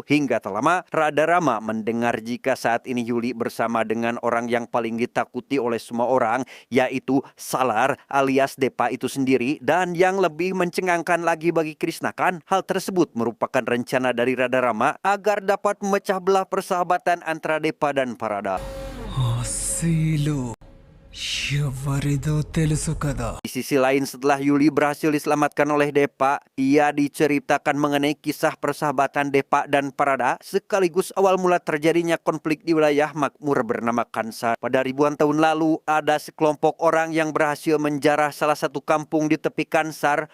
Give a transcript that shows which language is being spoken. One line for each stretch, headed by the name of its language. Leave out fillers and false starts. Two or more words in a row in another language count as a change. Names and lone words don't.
Indonesian: Hingga tak lama, Radha Rama mendengar jika saat ini Yuli bersama dengan orang yang paling ditakuti oleh semua orang, yaitu Salar alias Depa itu sendiri. Dan yang lebih mencengangkan lagi bagi Krishna Khan, hal tersebut merupakan rencana dari Radha Rama agar dapat memecah belah persahabatan antara Depa dan Parada. Silo.
Telugu: ఎవరిదో తెలుసు కదా.
Indonesian: Di sisi lain, setelah Yuli berhasil diselamatkan oleh Depa, ia diceritakan mengenai kisah persahabatan Depa dan Parada sekaligus awal mula terjadinya konflik di wilayah makmur bernama Kansar. Pada ribuan tahun lalu, ada sekelompok orang yang berhasil menjarah salah satu kampung di tepi Kansar.